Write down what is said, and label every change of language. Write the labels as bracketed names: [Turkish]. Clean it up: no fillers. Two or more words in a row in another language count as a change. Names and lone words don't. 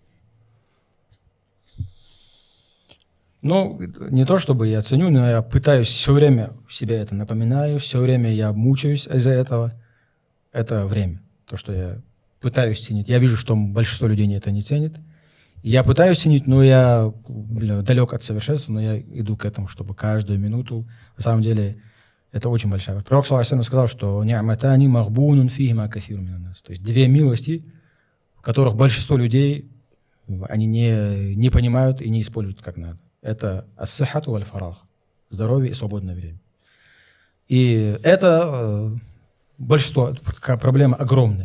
[Russian] Ну, не то чтобы я ценю, но я пытаюсь все время себе это напоминаю, все время я мучаюсь из-за этого. Это время, то, что я пытаюсь ценить. Я вижу, что большинство людей это не ценит. Я пытаюсь ценить, но я далек от совершенства, но я иду к этому, чтобы каждую минуту, на самом деле, это очень большая. Пророк [Arabic] صلى الله عليه [Russian] сказал, что [Arabic] «نعمتان مغبون فيهما كثير من الناس». [Russian] То есть две милости, в которых большинство людей, они не понимают и не используют как надо. Это [Arabic] الصحة والفراغ, [Russian] здоровье и свободное время. И это большинство, проблема огромная.